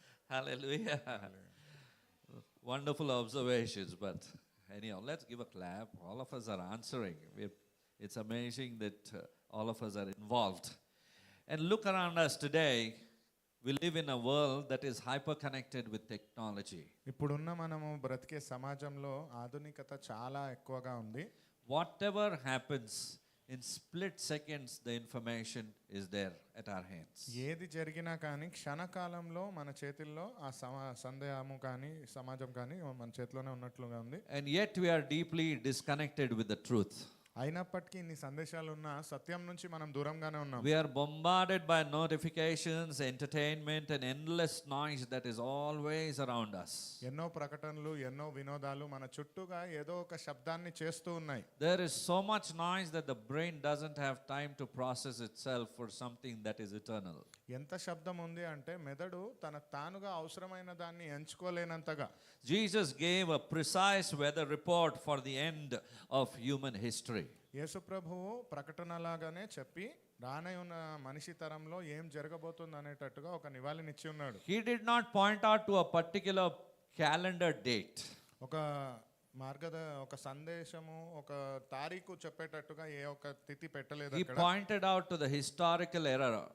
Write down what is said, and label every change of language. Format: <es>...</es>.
<en>Hallelujah. Wonderful observations, but anyhow, let's give a clap. All of us are answering. It's amazing that all of us are involved. And look around us today. We live in a world that is hyper-connected with technology.</en> <te>ఇప్పుడున్న మనము బ్రతికే సమాజంలో ఆధునికత చాలా ఎక్కువగా ఉంది.</te> <en>Whatever happens, in split seconds, the information is there at our hands.</en> <te>ఏది జరిగినా కానీ క్షణకాలంలో మన చేతుల్లో ఆ సందేహము కానీ సమాజం కానీ మన చేతిలోనే ఉన్నట్లుగా ఉంది.</te> <en>And yet we are deeply disconnected with the truth.</en> <te>అయినప్పటికీ ఇన్ని సందేశాలు ఉన్న సత్యం నుంచి మనం దూరంగానే ఉన్నాం.</te> <en>We are bombarded by notifications, entertainment and endless noise that is always around us.</en> <te>ఎన్నో ప్రకటనలు, ఎన్నో వినోదాలు మన చుట్టూగా ఏదో ఒక శబ్దాన్ని చేస్తూ ఉన్నాయి.</te> <en>There is so much noise that the brain doesn't have time to process itself for something that is eternal.</en> <te>ఎంత శబ్దం ఉంది అంటే మెదడు తనకు తానుగా అవసరమైన దాన్ని ఎంచుకోలేనంతగా.</te> <en>Jesus gave a precise weather report for the end of human history.</en> <te>యేసు ప్రభువు ప్రకటనలాగానే చెప్పి రానే ఉన్న మనిషి తరంలో ఏం జరగబోతుంది అనేటట్టుగా ఒక నివాళినిచ్చి ఉన్నాడు.</te> <en>He did not point out to a particular calendar date.</en> <te>ఒక ఒక సందేశము, ఒక తారీఖు చెప్పేటట్టుగా ఏ ఒక తిథి పెట్టలేదు</te> <en>He</en> <te>అక్కడ.</te> <en>pointed out to the historical era.</en>